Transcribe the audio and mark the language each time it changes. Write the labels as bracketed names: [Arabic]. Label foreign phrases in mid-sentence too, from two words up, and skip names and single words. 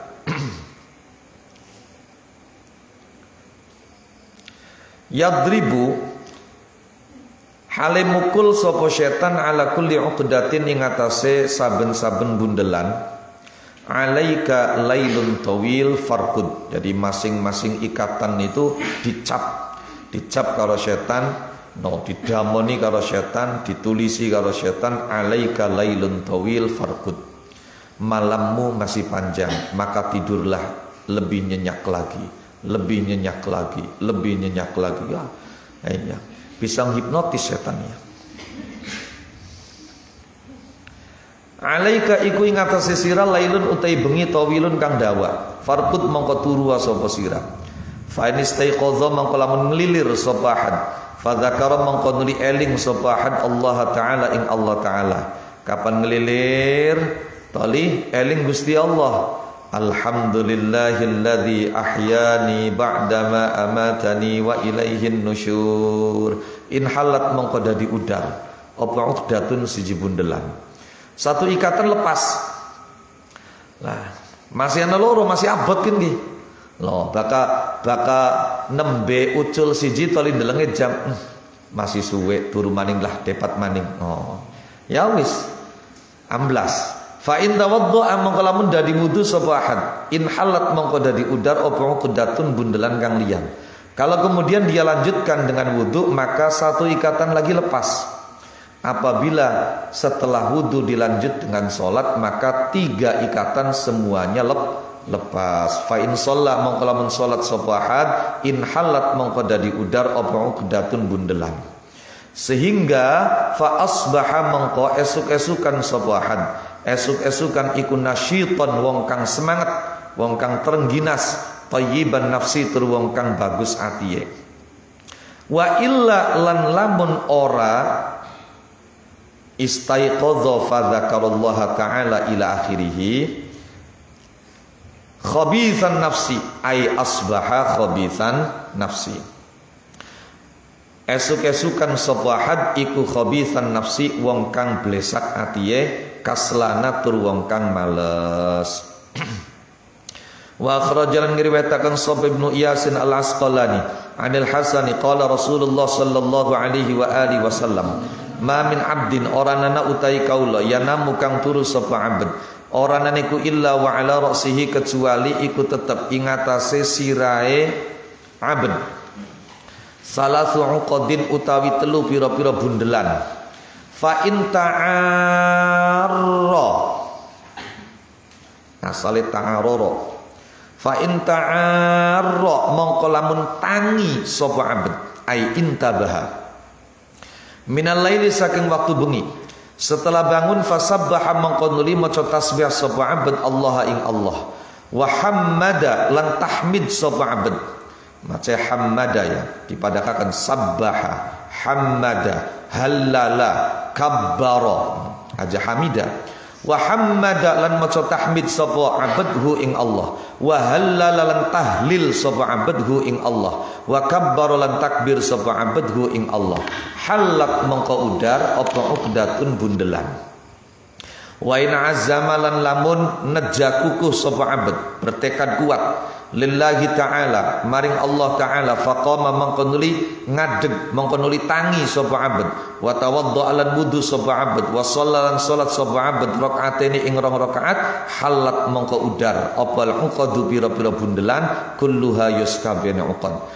[Javanese] Yadribu hale mukul sapa setan [Arabic] على كل عقدة [Javanese] ing atase saben-saben bundelan [Arabic] عليك ليل طويل فارقد. [Indonesian] Jadi masing-masing ikatan itu dicap [Javanese] karo setan. No, didamoni karo setan, ditulisi karo setan [Arabic] عليك ليل طويل فارقد. [Indonesian] Malammu masih panjang, maka tidurlah lebih nyenyak lagi, lebih nyenyak lagi, lebih nyenyak lagi ya. Ya. Bisa menghipnotis setannya. [Javanese] Alaika iku ing atase sira lailun utai bengi tawilun kang dawa. Farqud mongko turu sapa sira. [Arabic] فإن استيقظ [Javanese] mongko lamun nglilir sapa ahad. Fadzakara mongko nuli eling sapa ahad Allah taala ing Allah taala. Kapan ngelilir? Tali eling Gusti Allah. [Arabic] الحمد لله الذي أحيانا بعد ما أماتنا وإليه النشور. انحلت [Javanese] mongko dadi udar. Apa uqdatun siji bundelan. [Indonesian] Satu ikatan lepas. [Javanese] Lah, masih ana loro, masih abot kan nggih. Loh, baka nembe ucul siji toli ndelenge jam masih suwe turu maning lah depat maning. Oh. Ya wis. Amblas. [Arabic] فإن توضأ [Javanese] mongko lamun dadi wudu sapa ahad, [Arabic] انحلت [Javanese] mongko dadi udar apa qudatun bundelan kang liyan. [Indonesian] Kalau kemudian dia lanjutkan dengan wudu, maka satu ikatan lagi lepas. Apabila setelah wudu dilanjut dengan sholat, maka 3 ikatan semuanya lepas. [Arabic] فإن صلى [Javanese] mongko lamun sholat sapa ahad, [Arabic] انحلت [Javanese] mongko dadi udar apa qudatun bundelan. Sehingga [Arabic] فأصبح [Javanese] mongko esuk-esukan sapa ahad. Esuk-esukan iku nasyiton wong kang semangat, wong kang terengginas, [Arabic] طيب النفس [Javanese] tur wong kang bagus atiye. [Arabic] وإلا [Javanese] lan lamun ora [Arabic] استيقظ فذكر الله تعالى إلى آخره خبيث النفس أي أصبح خبيث النفس. [Javanese] Esuk-esukan sapa ahad iku [Arabic] خبيث النفس [Javanese] wong kang blesak atiye, kaslana tur wong kang males. Wa akhrajalan ngriwayataken sapa Ibnu Iyasin Al-Asqalani [Arabic] عن الحسن قال رسول الله صلى الله عليه وآله وسلم, ما من عبد [Javanese] oranana utai kaula yanamu kang turu sapa abd, oranana iku [Arabic] إلا وعلى رأسه [Javanese] kecuali iku tetep ing atase sirahe abd [Arabic] ثلاث عقد [Javanese] utawi telu pira-pira bundelan. [Arabic] فإن تعار [Javanese] asale ta'arara, [Arabic] فإن تعار [Javanese] mongko lamun tangi sapa abd [Arabic] أي انتبه من الليل [Javanese] saking waktu bengi, setelah bangun fasabbaha mongko nuli maca tasbih sapa abd Allah ing Allah, [Arabic] وحمد [Javanese] lan tahmid sapa abd, maca hammada ya dipadakaken [Arabic] سبح، حمد، هلل، كبر [Javanese] aja hamida, [Arabic] وحمد [Javanese] lan maca tahmid sapa abdhu ing Allah, [Arabic] وهلل [Javanese] lan tahlil sapa abdhu ing Allah, [Arabic] وكبر [Javanese] lan takbir sapa abdhu ing Allah. Halat mongko udar apa uqdatun bundelan. [Arabic] وإن عزم [Javanese] lan lamun neja kukuh sapa abd, bertekad kuat [Arabic] لله تعالى [Javanese] maring Allah ta'ala, faqama mongko nuli ngadeg mongko nuli tangi sapa abd, [Arabic] وتوضأ [Javanese] lan wudu sapa abd, wa shallalan salat sapa abd rakaatene ing 2 rakaat, halat mongko udar apal uqadu pira-pira bundelan kulluha yuskabena uqad.